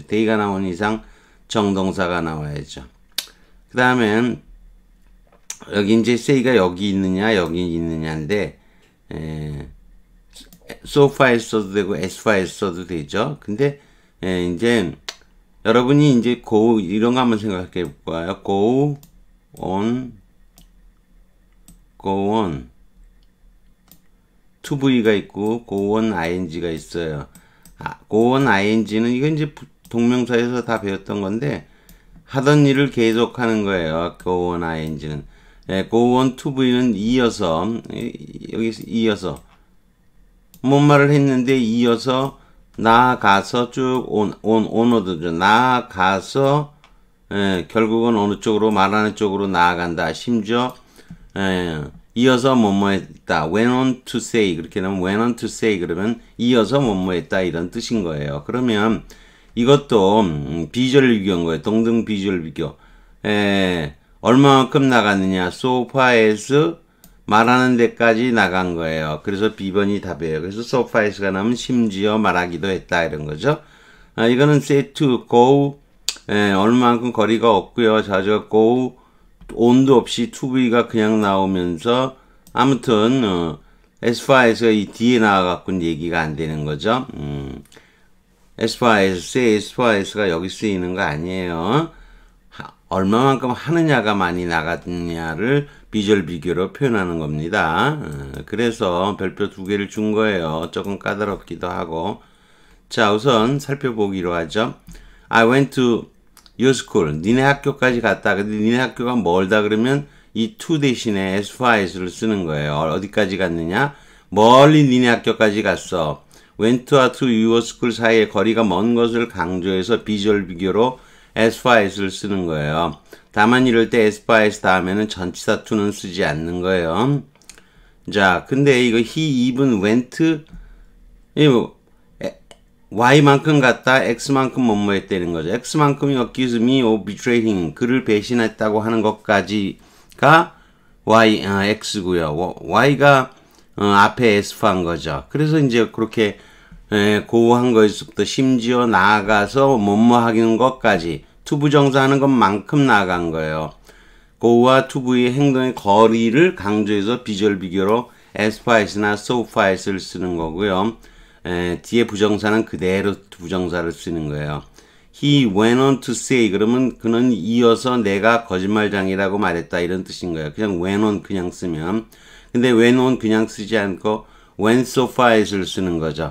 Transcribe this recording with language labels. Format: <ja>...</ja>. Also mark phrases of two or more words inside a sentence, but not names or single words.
<ko>they가 나오는 이상 정동사가 나와야죠. 그 다음에 여기 이제 say가 여기 있느냐 여기 있느냐인데</ko> <en>so far</en> <ko>써도 되고</ko> <en>as far</en> <ko>써도 되죠. 근데 이제 여러분이 이제 go 이런 거 한번 생각해 볼까요?</ko> <en>go on 2V</en> <ko>가 있고</ko> <en>go on ing</en> <ko>가 있어요.</ko> <en>go on ing</en> <ko>는 이건 이제 동명사에서 다 배웠던 건데 하던 일을 계속하는 거예요.</ko> <en>go on ing</en> <ko>는</ko> <en>go on 2V</en> <ko>는 이어서 여기서 이어서 뭔 말을 했는데 이어서 나아가서 쭉 onward죠. 나아가서 결국은 어느 쪽으로 말하는 쪽으로 나아간다. 심지어 이어서 뭐뭐 했다.</ko> <en>went on to say</en> <ko>그렇게 나면</ko> <en>went on to say</en> <ko>그러면 이어서 뭐뭐 했다 이런 뜻인 거예요. 그러면 이것도 비주얼 비교인 거예요. 동등 비주얼 비교. 얼마만큼 나갔느냐.</ko> <en>so far as</en> <ko>말하는 데까지 나간 거예요. 그래서 B번이 답이에요. 그래서</ko> <en>so far as</en> <ko>가 나오면 심지어 말하기도 했다 이런 거죠. 이거는</ko> <en>say to go</en> <ko>얼마만큼 거리가 없고요. 자저</ko> <en>go on</en> <ko>도 없이 to가 그냥 나오면서 아무튼</ko> <en>as far as</en> <ko>가 이 뒤에 나와갖고는 얘기가 안 되는 거죠.</ko> <en>as far as say as far as</en> <ko>가 여기 쓰이는 거 아니에요. 얼마만큼 하느냐가 많이 나갔느냐를 비주얼 비교로 표현하는 겁니다. 그래서 별표 2개를 준 거예요. 조금 까다롭기도 하고. 자, 우선 살펴보기로 하죠.</ko> <en>I went to your school.</en> <ko>니네 학교까지 갔다. 근데 니네 학교가 멀다 그러면 이 to 대신에</ko> <en>as far as</en> <ko>를 쓰는 거예요. 어디까지 갔느냐? 멀리 니네 학교까지 갔어. went와</ko> <en>to your school</en> <ko>사이의 거리가 먼 것을 강조해서 비주얼 비교로</ko> <en>as far as</en> <ko>를 쓰는 거예요. 다만 이럴 때</ko> <en>as far as</en> <ko>다음에는 전치사 to는 쓰지 않는 거예요. 자, 근데 이거</ko> <en>he even went</en> <ko>y만큼 갔다 x만큼 뭐뭐 했다는 거죠. x만큼이</ko> <en>accuse me of betraying</en> <ko>그를 배신했다고 하는 것까지가 x고요. y가 앞에 s한 거죠. 그래서 이제 그렇게 고한 거에서부터 심지어 나아가서 뭐뭐 하는 것까지 투부정사 하는 것만큼 나아간 거예요. go와 to의 행동의 거리를 강조해서 비주얼 비교로</ko> <en>as far as</en> <ko>나</ko> <en>so far as</en> <ko>를 쓰는 거고요. 뒤에 부정사는 그대로 부정사를 쓰는 거예요.</ko> <en>He went on to say</en> <ko>그러면 그는 이어서 내가 거짓말장이라고 말했다 이런 뜻인 거예요. 그냥</ko> <en>went on</en> <ko>그냥 쓰면 근데</ko> <en>went on</en> <ko>그냥 쓰지 않고</ko> <en>went so far as</en> <ko>를 쓰는 거죠.</ko>